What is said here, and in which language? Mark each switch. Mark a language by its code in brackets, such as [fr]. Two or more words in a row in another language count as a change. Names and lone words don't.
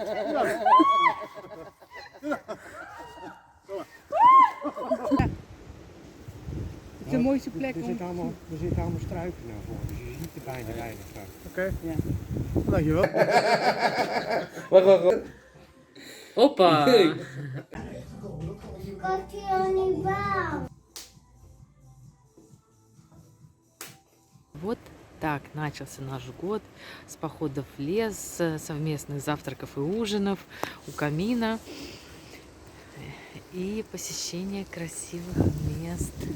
[nl] Het is de mooiste plek Er zitten allemaal struiken naar voren, dus je ziet er bijna weinig van. Oké. Ja. Dankjewel. Wacht. [ru] Опа! Вот так начался наш год с походов в лес, совместных завтраков и ужинов у камина и посещения красивых мест.